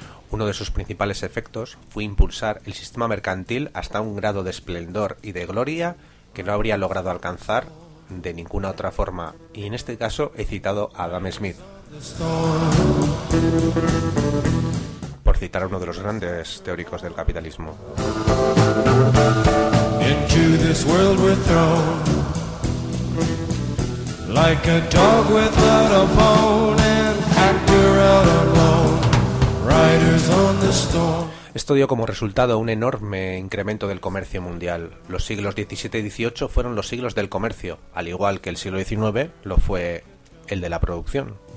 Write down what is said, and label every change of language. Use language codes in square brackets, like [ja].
[es] Uno de sus principales efectos fue impulsar el sistema mercantil hasta un grado de esplendor y de gloria que no habría logrado alcanzar de ninguna otra forma, y en este caso he citado a Adam Smith, por citar a uno de los grandes teóricos del capitalismo. [en] Into this world we're thrown, like a dog without a bone, and actor out alone, riders on the storm. [es] Esto dio como resultado un enorme incremento del comercio mundial. Los siglos XVII y XVIII fueron los siglos del comercio, al igual que el siglo XIX lo fue el de la producción.